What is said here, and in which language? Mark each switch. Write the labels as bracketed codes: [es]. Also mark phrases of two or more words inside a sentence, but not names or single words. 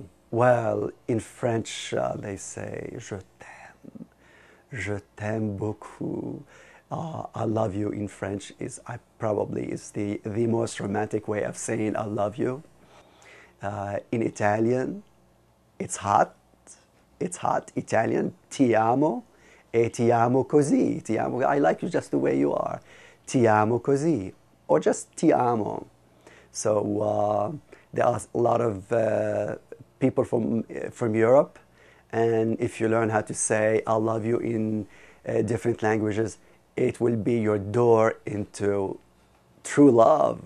[en] Well, in French, they say, [fr] je t'aime. Je t'aime beaucoup. [en] I love you in French is the most romantic way of saying I love you. In Italian, it's hot. It's hot. Italian, [it] ti amo, e ti amo così. Ti amo. [en] I like you just the way you are. [it] Ti amo così, [en] or just [it] ti amo. [en] So there are a lot of people from Europe. And if you learn how to say I love you in different languages, it will be your door into true love.